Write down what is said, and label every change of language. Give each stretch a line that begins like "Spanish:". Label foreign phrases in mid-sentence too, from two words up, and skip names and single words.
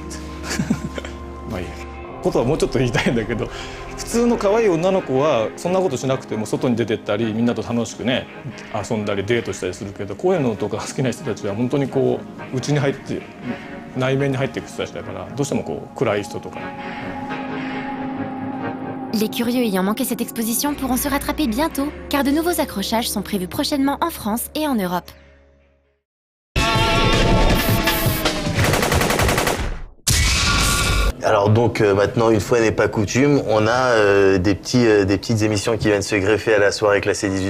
Japanese: まあいいことはもうちょっと言いたいんだけど、普通の可愛い女の子はそんなことしなくても外に出てったりみんなと楽しくね遊んだりデートしたりするけど、こういうのとか好きな人たちは本当にこう内に入って内面に入っていく人たちだから、どうしてもこう暗い人とか。
French: Les curieux ayant manqué cette exposition pourront se rattraper bientôt, car de nouveaux accrochages sont prévus prochainement en France et en Europe. Alors donc maintenant, une fois n'est pas coutume, on a des petites émissions qui viennent se greffer à la soirée classée 18+.